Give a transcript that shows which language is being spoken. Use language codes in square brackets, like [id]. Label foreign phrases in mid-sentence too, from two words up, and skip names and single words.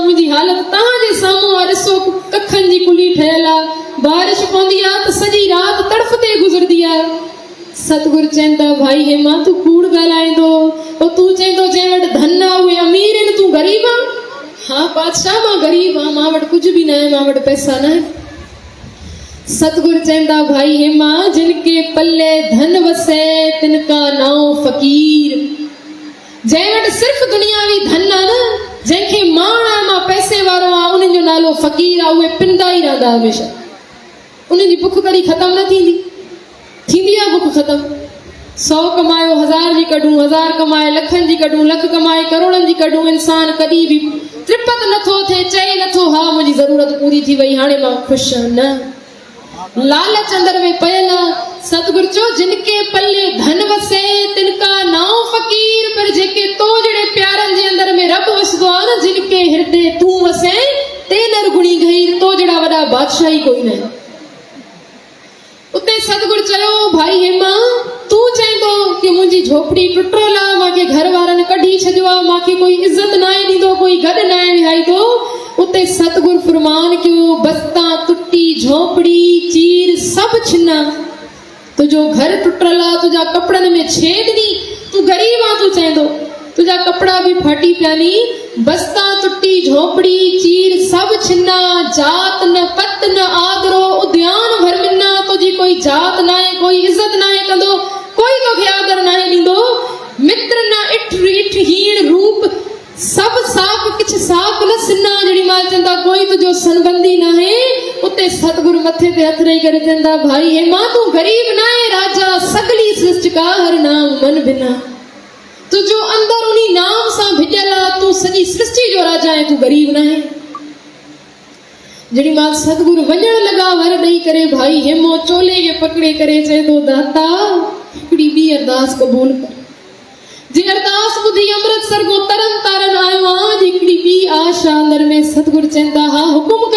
[sd] मुंहिंजी हालत तव्हांजे साम्हूं आहे, ॾिसो कखनि जी कुली ठहियल आहे, बारिश पवंदी आहे त सॼी राति तड़फ ते गुज़रदी आहे। सतगुरु चवंदा भाई हेमा तूं कूड़ ॻाल्हाईंदो, पोइ तूं चवंदो जंहिं वटि धन आहे उहे अमीर आहिनि, तूं ग़रीब आहीं। हा पातशाह मां ग़रीब आहियां, मां वटि कुझु बि न आहे, मां वटि पैसा न आहे। सतगुरु चवंदा [pa] भाई हेमा जिनके पल्ले धन वसे तिनका नाम फ़कीर। [sd] जंहिं वटि सिर्फ़ु दुनियावी धन आहे न, जंहिंखे माण आहे मां पैसे वारो आहियां, उन्हनि जो नालो फ़कीर आहे। उहे पिंदा ई रहंदा हमेशह, उन्हनि जी बुख कॾहिं ख़तमु न थींदी। थींदी आहे बुख ख़तमु? 100 कमायो 1000 जी कढूं, 1000 कमाए लखनि जी कढूं, लख कमाए करोड़नि जी कढूं, इंसान कॾहिं बि तृप्त नथो थिए, चए नथो हा मुंहिंजी ज़रूरत पूरी थी वई, हाणे मां ख़ुशि आहियां। न, लालच अंदर में पयल आहे। सतगुरु चयो [pa] जिनके पल्ले धन वसे तिनका नाम फ़कीर। [sd] पर जेके तो जहिड़े प्यारनि जे अंदर में रब वसदो आहे न, [pa] जिनके हृदय तूं वसे ते नरगुणी गहीर, [sd] तो जहिड़ा वॾा बादशाह ई कोई न आहे। उते सतगुरु चयो भाई हेमा तूं चवंदो कि मुंहिंजी झोपड़ी टुटल आहे, मूंखे घर वारनि कढी छॾियो आहे, मूंखे कोई इज़त न आहे ॾींदो, कोई गॾु न आहे विहाईंदो। उते सतगुरु फरमान कयो [pa] बस्ता टुटी झोपड़ी चीर सभु छिना, [sd] तुंहिंजो घर टुटल आहे, तुंहिंजा कपिड़नि में छेद नी, तूं ग़रीब आहे, तूं चवंदो तुंहिंजा कपिड़ा बि फाटी पिया नी। [pa] बस्ता टुटी झोपड़ी चीर सभु छिना, जात न पत न आदरो उद्यान भर मिना। [sd] तुंहिंजी कोई जात न आहे, कोई इज़त न आहे कंदो, कोई तोखे आदर न आहे ॾींदो। [pa] मित्र न इठ इठ हीण रूप सभु साक किछ साक न सिना। [sd] जहिड़ी मां चवंदा कोई तुंहिंजो संबंधी न आहे। उते सतगुरु मथे ते हथ रही करे चवंदा भाई हेमा तूं ग़रीब न आहे, [pa] राजा सगली सृष्टि का हर नाम मन बिना। [sd] तुंहिंजो अंदर उन नाम सां भिॼल आहे, तूं सॼी सृष्टि जो राजा आहे, तूं ग़रीब न आहे। जहिड़ी मां सतगुरु वञण लॻा वर ॾेई करे भाई हेमो चोले खे पकड़े करे चए थो दाता हिकिड़ी ॿी अरदास क़बूल कर। जे अरदास ॿुधी अमृतसर को तरन तारन आयो आहियां, हिकिड़ी ॿी आशा अंदर में सतगुरु चवंदा हा हुकुम कर।